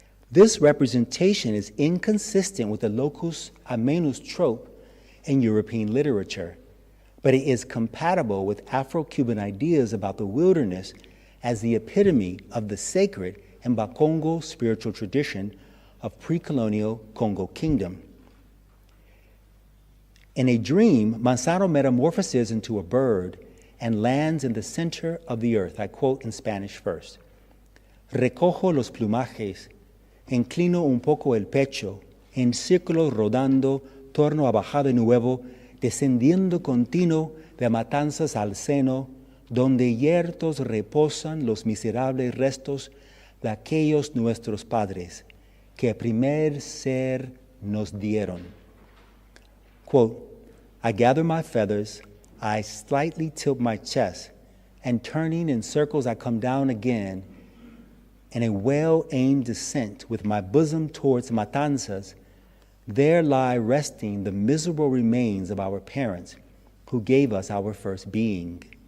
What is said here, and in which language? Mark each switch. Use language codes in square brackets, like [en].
[en] This representation is inconsistent with the locus amenus trope in European literature, but it is compatible with Afro-Cuban ideas about the wilderness as the epitome of the sacred and Bakongo spiritual tradition of pre-colonial Congo kingdom. In A Dream, Manzano metamorphoses into a bird and lands in the center of the earth. I quote in Spanish first. [es] Recojo los plumajes, inclino un poco el pecho, en círculo rodando, torno a bajar de nuevo, descendiendo continuo de matanzas al seno, donde yertos reposan los miserables restos de aquellos nuestros padres, que el primer ser nos dieron. [en] Quote, I gather my feathers, I slightly tilt my chest, and turning in circles I come down again in a well-aimed descent with my bosom towards Matanzas. There lie resting the miserable remains of our parents who gave us our first being.